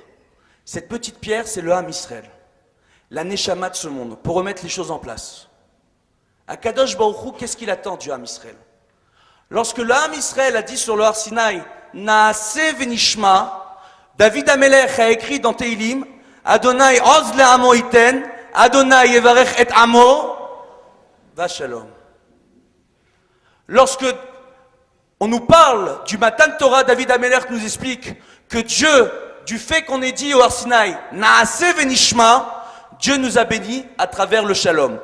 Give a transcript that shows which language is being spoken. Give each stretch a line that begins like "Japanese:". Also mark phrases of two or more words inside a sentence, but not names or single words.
French: Cette petite pierre, c'est le Ham Israël, la Neshama de ce monde, pour remettre les choses en place. Akadosh Baruch Hu, qu'est-ce qu'il attend du Ham Israël? Lorsque le Ham Israël a dit sur le Har Sinaï,
Hebrew: נעשה ונשמע,
French: David Amelech a écrit dans Teilim,
Hebrew: ה' עוז לעמו יתן, ה' יברך את עמו בשלום.
French: Lorsque on nous parle du Matan Torah, David Amelech nous explique que Dieu, du fait qu'on ait dit au Har Sinaï,
Hebrew: נעשה ונשמע,
French: Dieu nous a bénis à travers le shalom.